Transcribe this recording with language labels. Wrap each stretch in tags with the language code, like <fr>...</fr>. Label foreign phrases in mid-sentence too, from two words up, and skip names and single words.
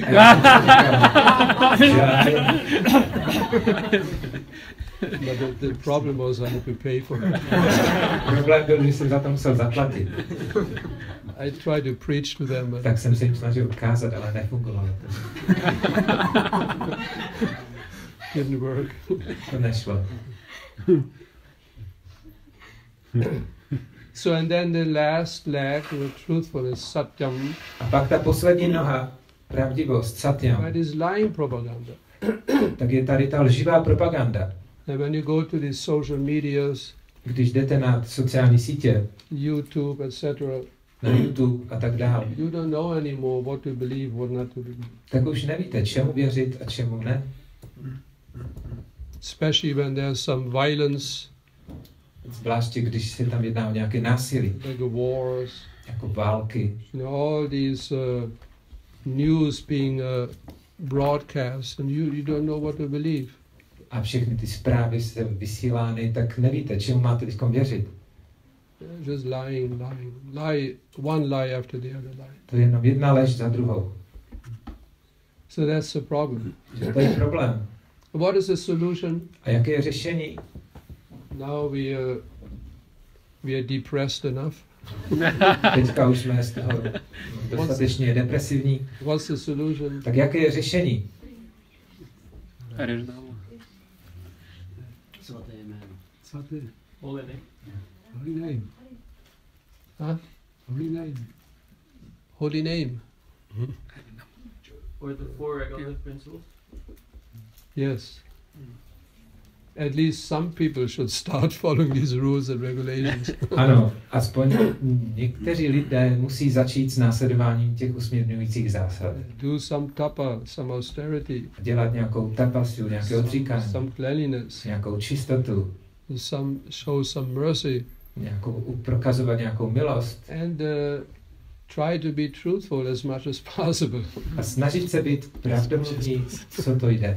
<cs>A já jsem si říkal, "Jaj."</cs> <en>But the problem was I had to pay for it.</en> <cs>Problém byl, že jsem za to musel zaplatit.</cs> <en>I tried to preach to them, but</en> <cs>Tak jsem se jim snažil ukázat, ale nefungovalo to.</cs> <en>didn't work.</en> <cs>To nešlo.</cs> <en>So and then the last leg, the truthfulness, satyam,</en> <cs>A pak ta poslední noha, pravdivost, satyam,</cs> <en>that is lying propaganda.</en> <cs>tak je tady ta lživá propaganda.</cs> <en>And when you go to these social medias,</en> <cs>Když jdete na sociální sítě,</cs> <en>YouTube, etc.,</en> <cs>na YouTube a tak dále,</cs> <en>you don't know anymore what to believe, what not to believe.</en> <cs>tak už nevíte, čemu věřit a čemu ne.</cs> <en>Especially when there's some violence,</en> <cs>Zvláště, když se tam jedná o nějaké násilí,</cs> <en>like the wars,</en> <cs>jako války,</cs> <en>all these news being broadcast, and you don't know what to believe.</en> <cs>a všechny ty zprávy se vysílány, tak nevíte, čemu máte teď věřit.</cs> <en>Just lying, one lie after the other lie.</en> <cs>To je jenom jedna lež za druhou.</cs> <en>So that's the problem.</en> <cs>To je problém.</cs> <en>What is the solution?</en> <cs>A jaké je řešení?</cs> <en>Now we are depressed enough.</en> <cs>Teďka už jsme z toho dostatečně depresivní.</cs> <en>What's the solution?</en> <cs>Tak jaké je řešení? Svaté jméno. Svaté.</cs> <en>Holy name. Holy name. Huh? Holy name. Holy name. Or the four regulative principles. Yes. At least some people should start following these rules and regulations.</en> <cs>Ano, aspoň někteří lidé musí začít s následováním těch usměrňujících zásad.</cs> <en>Do some tapa, some austerity.</en> <cs>Dělat nějakou tapasu, nějaké odříkání,</cs> <en>Some cleanliness.</en> <cs>nějakou čistotu,</cs> <en>Show some mercy.</en> <cs>prokazovat nějakou milost</cs> <en>And try to be truthful as much as possible.</en> <cs>a snažit se být pravdomluvný, co to jde.</cs>